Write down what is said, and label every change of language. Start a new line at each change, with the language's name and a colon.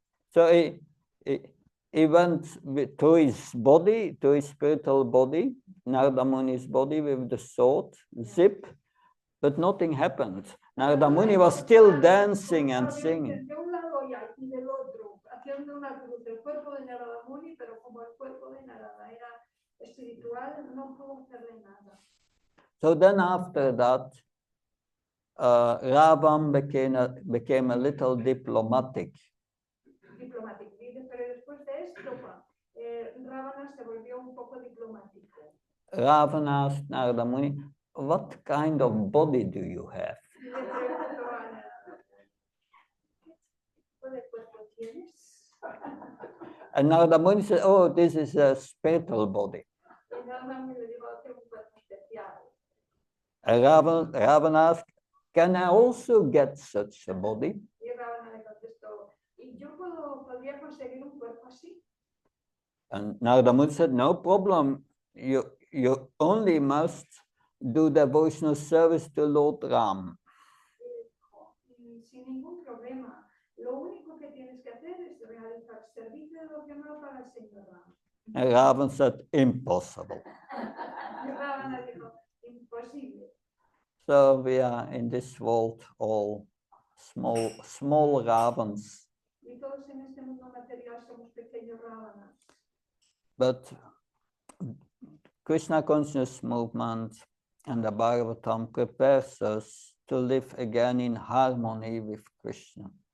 English: So he went to his body, to his spiritual body, Narada Muni's body with the sword, zip, but nothing happened. Narada Muni was still dancing and singing.
Spanish: De un lado y del otro, haciendo una cruz del cuerpo de Narada Muni, pero como el cuerpo de Narada era espiritual, no pudo hacerle nada.
English: So then after that, Ravan became a little diplomatic.
Spanish: Diplomático. Pero después de esto, Ravana se volvió un poco diplomático.
English: Ravan asked Narada Muni, what kind of body do you have?
Spanish: Y le preguntó a Narada, ¿qué tipo de cuerpo tienes?
English: And Narada Muni said, oh, this is a spiritual body.
Spanish: Y Narada Muni le dijo, tengo un cuerpo especial.
English: And Ravan asked, can I also get such a body?
Spanish: Y Ravana le contestó, ¿y yo podría conseguir un cuerpo así?
English: And Narada Muni said, no problem. You only must do devotional service to Lord Ram.
Spanish: Y sin ningún problema. Lo único que tienes que hacer es realizar servicio devocional para el Señor Ram.
English: And Ravan said, impossible.
Spanish: Y Ravana dijo, imposible.
English: So we are in this world all small Ravans.
Spanish: Y todos en este mundo material somos pequeños Ravanas.
English: But Krishna Consciousness movement and the Bhagavatam prepares us to live again in harmony with Krishna.